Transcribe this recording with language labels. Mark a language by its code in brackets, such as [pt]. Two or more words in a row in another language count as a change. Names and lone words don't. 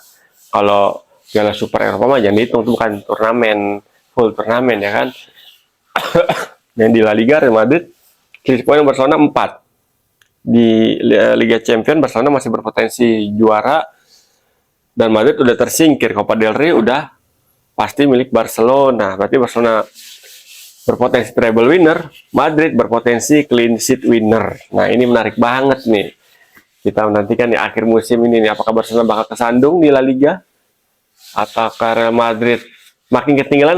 [id] Kalau Piala Super Eropa mah jangan dihitung, itu bukan turnamen full turnamen ya kan. Yang di La Liga Real Madrid [en] clean point [id] Barcelona 4 di Liga Champions Barcelona masih berpotensi juara, dan Madrid udah tersingkir. Copa del Rey udah pasti milik Barcelona. Berarti Barcelona berpotensi [en] treble winner, [id] Madrid berpotensi [en] clean sheet winner. [id] Nah, ini menarik banget nih. Kita menantikan di akhir musim ini nih, apakah Barcelona bakal kesandung di La Liga atau Real Madrid makin ketinggalan.